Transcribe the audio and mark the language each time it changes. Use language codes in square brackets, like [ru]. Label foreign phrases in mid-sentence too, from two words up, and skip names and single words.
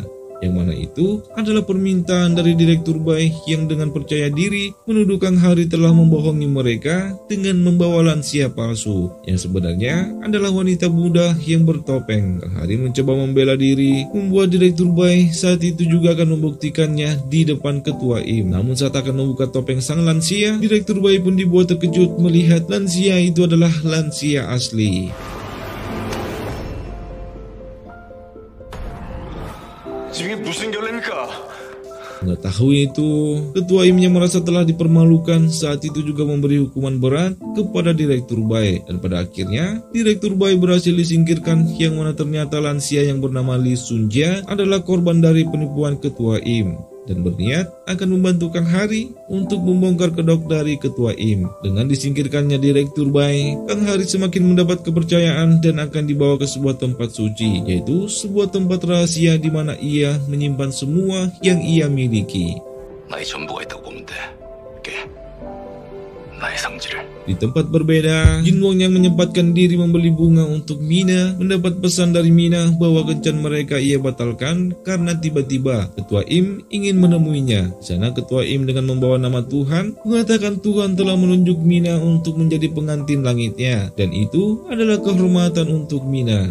[id] Yang mana itu adalah permintaan dari Direktur Bai yang dengan percaya diri menuduh Kang Hari telah membohongi mereka dengan membawa lansia palsu yang sebenarnya adalah wanita muda yang bertopeng. Kang Hari mencoba membela diri, membuat Direktur Bai saat itu juga akan membuktikannya di depan Ketua Im. Namun saat akan membuka topeng sang lansia, Direktur Bai pun dibuat terkejut melihat lansia itu adalah lansia asli. [ko] 지금 이게 무슨 결례입니까? [id] Mengetahui itu, Ketua Imnya merasa telah dipermalukan, saat itu juga memberi hukuman berat kepada Direktur Bai. Dan pada akhirnya, Direktur Bai berhasil disingkirkan yang mana ternyata lansia yang bernama Lee Sunjae adalah korban dari penipuan Ketua Im. Dan berniat akan membantu Kang Hari untuk membongkar kedok dari Ketua Im. Dengan disingkirkannya Direktur Bai, Kang Hari semakin mendapat kepercayaan dan akan dibawa ke sebuah tempat suci, yaitu sebuah tempat rahasia di mana ia menyimpan semua yang ia miliki. [ko] 나의 전부가 있다고 보면 돼. 이게 나의 상지를. [id] Di tempat berbeda, Jinwon yang menyempatkan diri membeli bunga untuk Mina mendapat pesan dari Mina bahwa kencan mereka ia batalkan karena tiba-tiba Ketua Im ingin menemuinya. Di sana Ketua Im dengan membawa nama Tuhan mengatakan Tuhan telah menunjuk Mina untuk menjadi pengantin langitnya, dan itu adalah kehormatan untuk Mina.